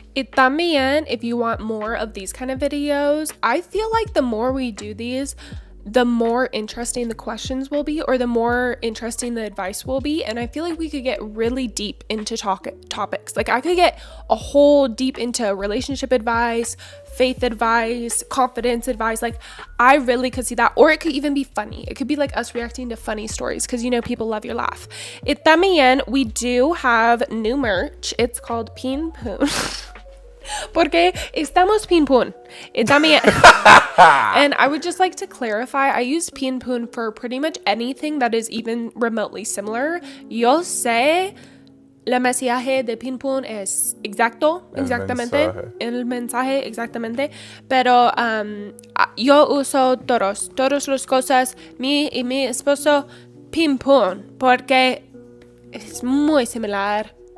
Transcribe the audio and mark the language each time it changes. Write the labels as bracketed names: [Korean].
[Spanish] Y también, [English] if you want more of these kind of videos, I feel like the more we do these, the more interesting the questions will be, or the more interesting the advice will be. And I feel like we could get really deep into topics. Like I could get a whole deep into relationship advice, faith advice, confidence advice. Like I really could see that. Or it could even be funny. It could be like us reacting to funny stories because people love your laugh. [Spanish] Y también, [English] we do have new merch. It's called [Spanish] Pin Poon. Porque estamos Pin Poon. Y también. [English] And I would just like to clarify, I use Pin Poon for pretty much anything that is even remotely similar. [Spanish] Yo sé el mensaje de ping pong es exactamente, el mensaje exactamente, pero yo uso todas las cosas, mi y mi esposo, ping pong, porque es muy similar.